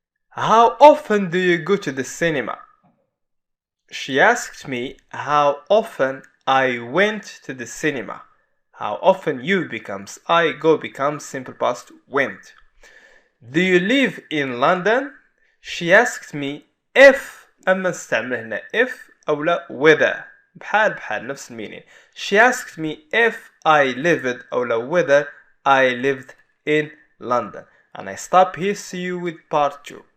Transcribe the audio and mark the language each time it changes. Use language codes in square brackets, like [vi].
[en] How often do you go to the cinema? She asked me how often I went to the cinema. How often you becomes I, go becomes simple past went. Do you live in London? She asked me if. [ar] أما نستعمل هنا if أو لا whether. بحال نفس المينين. [en] She asked me if I lived [ar] أو لا [en] whether I lived in London. And I stop here. See you with part 2.